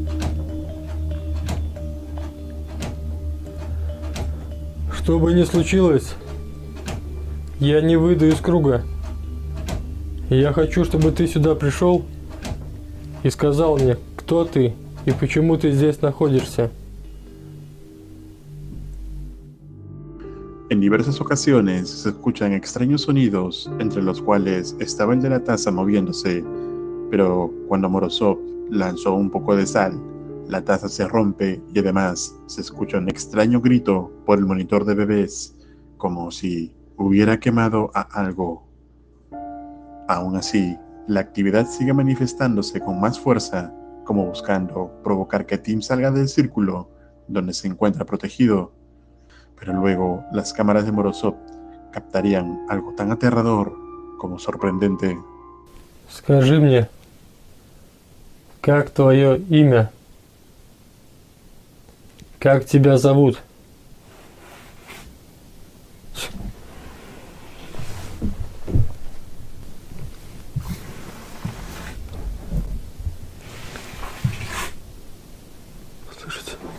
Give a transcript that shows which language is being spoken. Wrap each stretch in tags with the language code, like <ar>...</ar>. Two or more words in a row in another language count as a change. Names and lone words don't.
<ru>Что бы ни случилось, я не выйду из круга. Я хочу, чтобы ты сюда пришел и сказал мне, кто ты и почему ты здесь находишься.</ru> <es>En diversas ocasiones se escuchan extraños sonidos, entre los cuales estaba el de la taza moviéndose, pero cuando Morozov lanzó un poco de sal, la taza se rompe y además se escucha un extraño grito por el monitor de bebés, como si hubiera quemado a algo. Aún así, la actividad sigue manifestándose con más fuerza, como buscando provocar que Tim salga del círculo donde se encuentra protegido. Pero luego las cámaras de Morozov captarían algo tan aterrador como sorprendente.</es> <ru>Скажи мне, как твое имя? Как тебя зовут? Слышите?</ru>